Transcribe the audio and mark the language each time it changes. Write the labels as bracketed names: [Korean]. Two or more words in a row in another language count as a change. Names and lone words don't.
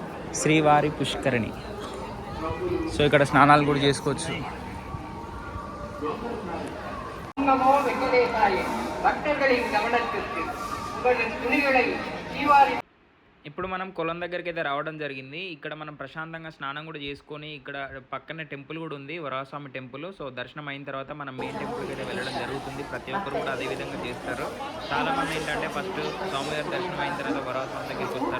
[Telugu] శ్రీవారి పుష్కరిణి. సో ఇక్కడ స్నానాలు కూడా చేసుకోవచ్చు. [Sanskrit] नमो वेङ्कटेशाय. பக்தர்களின் கவனத்திற்கு உங்களின் துணிகளை தீவாரி. [Telugu] ఇప్పుడు మనం కొలం దగ్గరికి అయితే రావడం జరిగింది. ఇక్కడ మనం ప్రశాంతంగా స్నానం కూడా చేసుకొని ఇక్కడ పక్కనే టెంపుల్ కూడా ఉంది, వరాహస్వామి టెంపుల్. సో దర్శనం అయిన తర్వాత మనం మెయిన్ టెంపుల్కి అయితే వెళ్ళడం జరుగుతుంది. ప్రతి ఒక్కరు కూడా అదే విధంగా చేస్తారు. చాలామంది ఏంటంటే ఫస్ట్ స్వామివారి దర్శనం అయిన తర్వాత వరాహస్వామి దగ్గరికి వస్తారు.